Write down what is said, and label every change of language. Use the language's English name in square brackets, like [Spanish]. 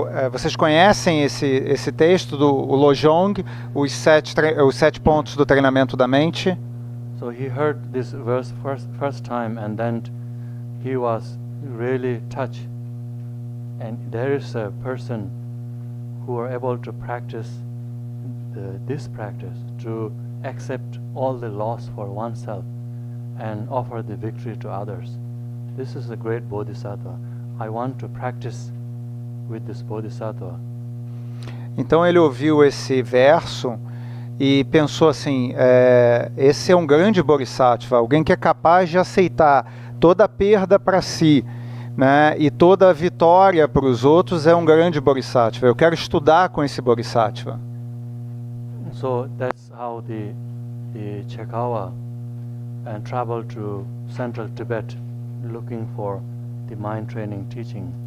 [Portuguese] Vocês conhecem esse texto do Lojong, os 7 pontos do treinamento da mente? [English] So he heard this verse first time, and then he was really touched. And there is a person who are able to practice this practice to accept all the loss for oneself and offer the victory to others. This is a great bodhisattva. I want to practice with this bodhisattva. [Portuguese] Então ele ouviu esse verso e pensou assim, esse é um grande bodhisattva, alguém que é capaz de aceitar toda a perda para si, né, e toda a vitória para os outros. É um grande bodhisattva. Eu quero estudar com esse bodhisattva. [English] So that's how the Chekawa traveled to central Tibet looking for the mind training teaching.